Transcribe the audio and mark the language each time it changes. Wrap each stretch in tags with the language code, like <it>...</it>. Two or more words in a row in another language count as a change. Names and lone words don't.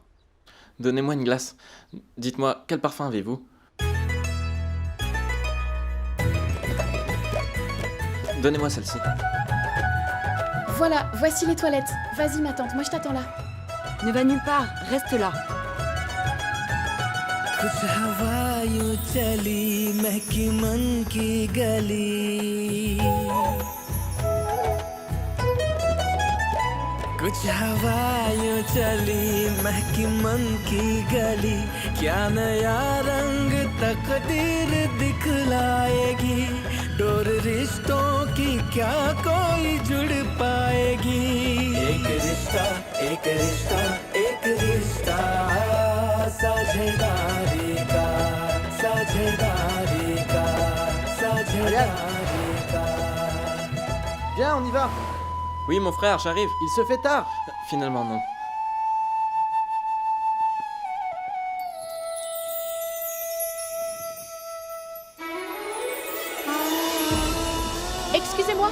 <fr>Donnez-moi une glace. Dites-moi, quel parfum avez-vous? Donnez-moi celle-ci. Voilà, voici les toilettes. Vas-y ma tante, moi je t'attends là. Ne va nulle part, reste là.</fr> <hi>कुछ हवा यूं चली महकी मन की गली कुछ हवा यूं चली महकी मन की गली क्या नया रंग तकदीर दिखलाएगी डोर रिश्तों की क्या कोई जुड़ पाएगी एक रिश्ता एक रिश्ता एक रिश्ता साझेदारी का साझेदारी का साझेदारी का</hi> <fr>Viens, on y va. Oui, mon frère, j'arrive. Il se fait tard. Finalement, non. Excusez-moi.</fr>